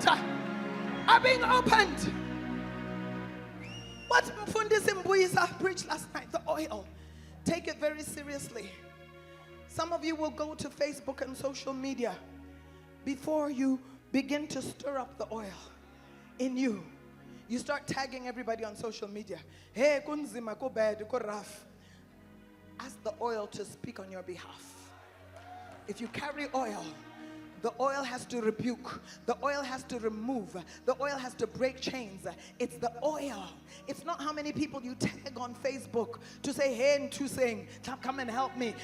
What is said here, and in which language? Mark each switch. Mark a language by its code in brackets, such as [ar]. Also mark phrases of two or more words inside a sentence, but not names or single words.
[en] Are being opened. What Mfundisi Mbuyisa preached last night, the oil. Take it very seriously. Some of you will go to Facebook and social media before you begin to stir up the oil in you. You start tagging everybody on social media. [zu] Hey, kunzima, ko bad, ko rough. [en] Ask the oil to speak on your behalf. If you carry oil, the oil has to rebuke. The oil has to remove. The oil has to break chains. It's the oil. It's not how many people you tag on Facebook to say, hey, and to saying, come and help me.